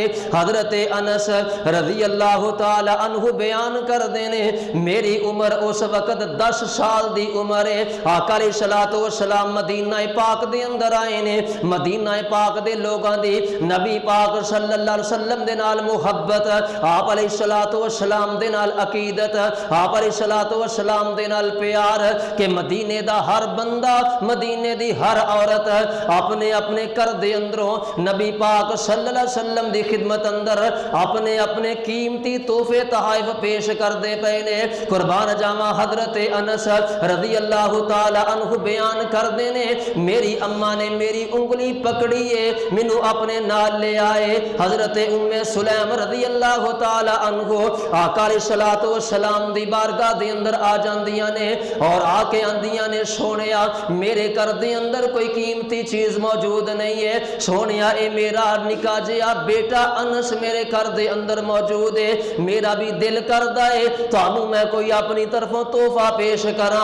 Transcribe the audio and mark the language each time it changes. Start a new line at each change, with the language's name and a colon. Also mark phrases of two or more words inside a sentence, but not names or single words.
Punjabi: حضرت انس
Arabic: رضی اللہ تعالی عنہ
Punjabi: بیان کر دینے میری عمر اس وقت 10 سال دی عمر ہے، آقا
Arabic: علیہ الصلوۃ
Punjabi: والسلام مدینہ پاک دے اندر آئے نے، مدینہ پاک دے لوگاں دی نبی پاک
Arabic: صلی اللہ علیہ وسلم
Punjabi: دے نال محبت، آپ
Arabic: علیہ الصلوٰۃ والسلام
Punjabi: دے نال عقیدت، آپ
Arabic: علیہ الصلوٰۃ والسلام
Punjabi: دے نال پیار کہ مدینے دا ہر بندہ، مدینے دی ہر عورت اپنے اپنے گھر دے اندروں نبی پاک
Arabic: صلی اللہ علیہ وسلم
Punjabi: دی خدمت اندر اپنے اپنے قیمتی تحفے تحائف پیش کردے پئے نے. قربان جاواں حضرت انس
Arabic: رضی اللہ تعالیٰ عنہ
Punjabi: بیان کردے نے، میری اماں نے میری انگلی پکڑی ہے، مینوں اپنے نال لے آئے. حضرت ام سلیم
Arabic: رضی اللہ تعالیٰ عنہ
Punjabi: آقا
Arabic: علیہ الصلوٰۃ والسلام
Punjabi: دی بارگاہ دے اندر آ جاندیاں نے اور آ کے آندیاں نے، سوہنیا میرے گھر دے اندر کوئی قیمتی چیز موجود نہیں ہے، سوہنیا اے میرا نکا جیہا بیٹا انس میرے گھر دے اندر موجود ہے، میرا بھی دل کردا ہے تانوں میں کوئی اپنی طرفوں تحفہ پیش کراں.